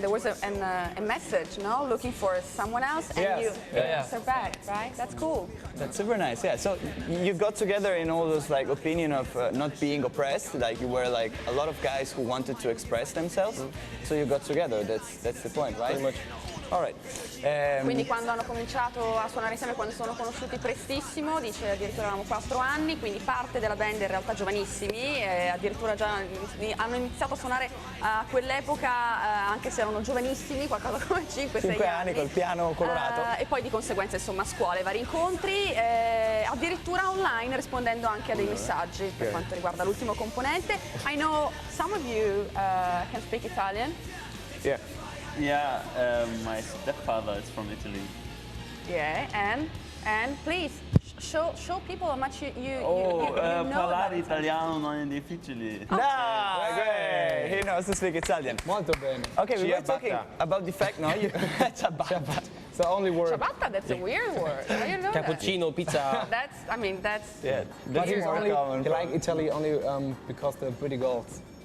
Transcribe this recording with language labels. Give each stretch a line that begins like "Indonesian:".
English: There was a message, no, looking for someone else, and you answer back, right? That's cool. That's super nice. Yeah. So you got together in all those like opinion of not being oppressed. Like you were like a lot of guys who wanted to express themselves. So you got together. That's the point, right? Pretty much. All right.
Italian: Quindi quando hanno cominciato a suonare insieme, quando sono conosciuti prestissimo, dice addirittura avevamo 4 anni, quindi parte della band in realtà giovanissimi, addirittura già hanno iniziato a suonare a quell'epoca anche se erano giovanissimi, qualcosa come 5-6 anni col piano colorato. E poi di conseguenza insomma scuole, vari incontri, addirittura online rispondendo anche a dei messaggi per quanto riguarda l'ultimo componente.
English: I know some of you can speak Italian. Yeah. Yeah, my stepfather is from Italy. Yeah, and please show people how much you know
Italian: parlare italiano non è difficile.
English: No, great. He knows to speak Italian.
Italian: Molto bene.
English: Okay, we were talking about the fact, no?
Italian: Ciabatta.
English: It's the only word. Ciabatta, that's a weird word. How do you know Cappuccino, pizza. That's, I mean, that's... Yeah, But that's he's more only common. he like Italy only because they're pretty girls.